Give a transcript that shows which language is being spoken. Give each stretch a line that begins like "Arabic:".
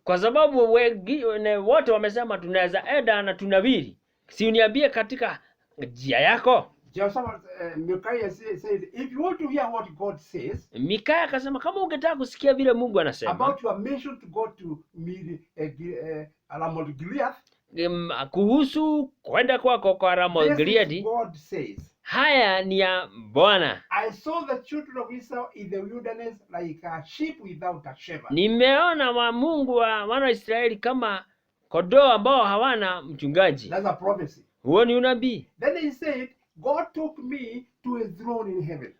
Swahili: Kwa sababu wote wamesema tunaweza enda na tunawiri. Si uniambie katika njia yako.
English: Jehoshaphat, Micaiah said, if you want to hear what God says
Swahili: Mikaya akasema kama ungetaka kusikia vile Mungu anasema
English: about your mission to go to meet Ramoth Gilead,
Swahili: kuhusu kwenda kwako kwa Ramoth
English: this is
Swahili: Gileadi,
English: God says,
Swahili: haya ni ya Bwana.
English: I saw the children of Israel in the wilderness like a sheep without a shepherd.
Swahili: Nimeona wa Mungu wa wana wa Israeli kama kondoo ambao hawana mchungaji.
English: That's a prophecy.
Swahili: Huo ni unabii.
English: Then he said, God took me to his throne in heaven.